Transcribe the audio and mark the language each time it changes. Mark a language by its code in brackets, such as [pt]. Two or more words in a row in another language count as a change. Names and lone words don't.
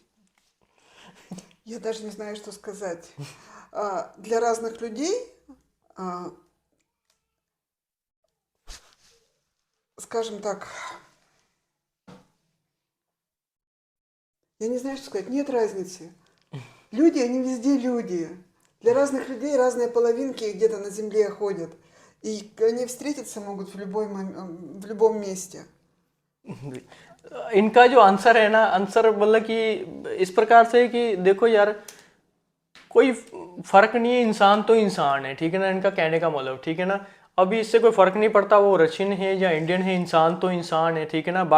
[ru] Я даже не знаю, что сказать. Для разных людей, а, скажем так, я не знаю, что сказать, нет разницы. Люди, они везде люди. Для разных людей разные половинки где-то на земле ходят. И они встретиться могут в любом месте. [hi] इनका जो आंसर है ना, आंसर मतलब कि इस प्रकार से है कि देखो यार, कोई फर्क नहीं है, इंसान तो इंसान है, ठीक है ना, इनका कहने का मतलब, ठीक है ना। अभी इससे कोई फर्क नहीं पड़ता वो रशियन है या इंडियन है, इंसान तो इंसान है, ठीक है ना।